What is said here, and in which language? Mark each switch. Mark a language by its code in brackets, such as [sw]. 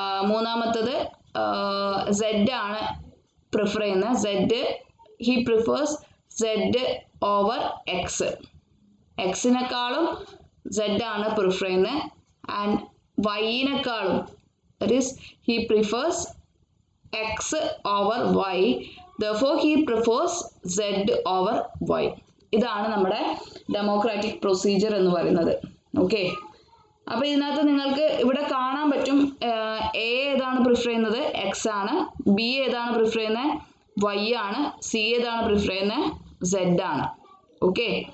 [ml] മൂന്നാമത്തത് സെഡ് ആണ് പ്രിഫർ ചെയ്യുന്നത്. [en] Z he prefers Z over X. [ml] എക്സിനെക്കാളും Z ആണ് പ്രിഫർ ചെയ്യുന്നത്. And വൈനെക്കാളും [en] That is he prefers X over Y. therefore he prefers z over y. [ml] ഇതാണ് നമ്മുടെ democratic procedure എന്ന് പറയുന്നത്. ഓക്കെ. അപ്പോൾ ഇതിനകത്ത് നിങ്ങൾക്ക് ഇവിടെ കാണാൻ പറ്റും എ ഏതാണ് പ്രിഫർ ചെയ്യുന്നത്? എക്സ് ആണ്. ബി ഏതാണ് പ്രിഫർ ചെയ്യുന്നത്? വൈ ആണ്. സി ഏതാണ് പ്രിഫർ ചെയ്യുന്നത്? സെഡ് ആണ്. ഓക്കെ.